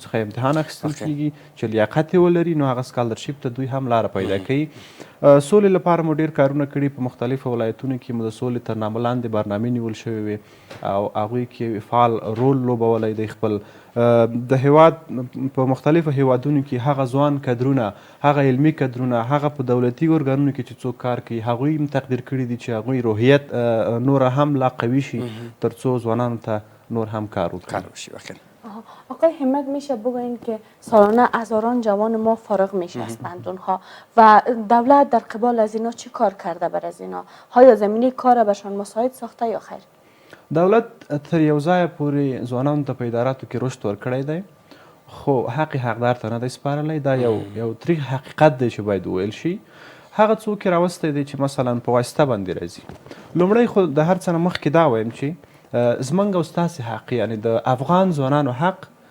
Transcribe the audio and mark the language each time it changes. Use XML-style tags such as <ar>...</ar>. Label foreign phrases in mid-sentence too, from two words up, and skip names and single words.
<ps>څخه امتحان اخیستل کیږي چې لیاقت یې ولري نو هغه سکالرشیپ ته دوی هم لاره پیدا کوي سولې لپاره مو ډېر کارونه کړي په مختلفو ولایتونو کې مو د سولې تر نامه لاندې برنامې نیول شوې وې او هغوی کې فعال رول لوبولی دی خپل د هیواد په مختلفو هیوادونو کې هغه ځوان کدرونه هغه علمي کدرونه هغه په دولتي ارګانونو کې چې څوک کار کوي هغوی هم تقدیر کړي دي چې هغوی روحیت نوره هم لا قوي شي تر څو ځوانانو ته نور هم کار وکړي.</ps> <fa>آقای همت میشه بگوین که سالانه هزاران جوان ما فارغ میشه از پنجونها و دولت در قبال از اینا چی کار کرده بر از اینا؟ های زمینه کار برشان مساعد ساخته یا خیر؟</fa> <ps>دولت تر یو ځایه پورې ځوانانو ته په اداراتو کې رشد ورکړی دی خو حق حقدار ته نه دی سپارلی دا یو تریخ حقیقت دی چې باید وویل شي هغه څوک یې راوستی دی چې مثلا په واسطه باندې راځي لومړی خو د هر څه نه مخکې دا وایم چې زموږ او ستاسې حق یعنی د افغان ځوانانو حق</ps>